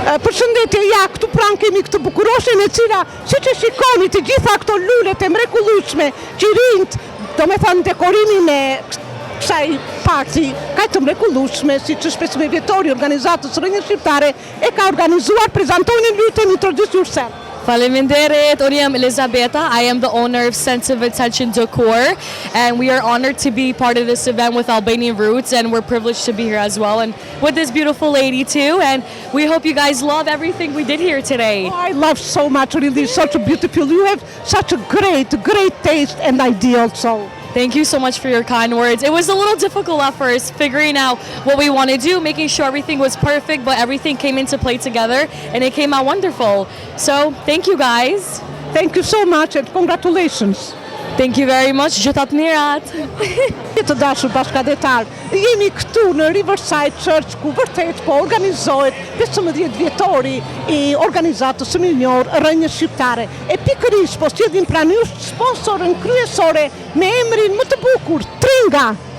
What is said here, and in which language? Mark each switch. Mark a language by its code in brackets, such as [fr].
[sq] Përshëndetje, ja, këtu pranë kemi këtë bukuroshen e cila, siç e shikoni të gjitha këto lulet e mrekullueshme, qirinjt, domethënë dekorimin e kësaj parti, ka të mrekullueshme, siç është 15 vjetori organizatës Rrenjeve Shqiptare, e ka organizuar, prezantoni lutem, introduce yourself. Faleminderit, unë jam Elizabeta. [en] I am the owner of Sense of Attention Decor, and we are honored to be part of this event with Albanian roots, and we're privileged to be here as well, and with this beautiful lady too, and we hope you guys love everything we did here today. Oh, I love so much, really, such a beautiful, you have such a great taste and idea also. Thank you so much for your kind words. It was a little difficult at first, figuring out what we want to do, making sure everything was perfect, but everything came into play together, and it came out wonderful. So, thank you guys. Thank you so much and congratulations. Thank you very much. Gjithat mirat. [sq] Të dashur bashkëdetar, jemi këtu në Riverside Church ku vërtet po organizohet 15 vjetori i organizatës së mirënjohur Rrenjeve Shqiptare. E pikërisht po sjellim pranë jush sponsorën kryesore me emrin më të bukur, Tringa.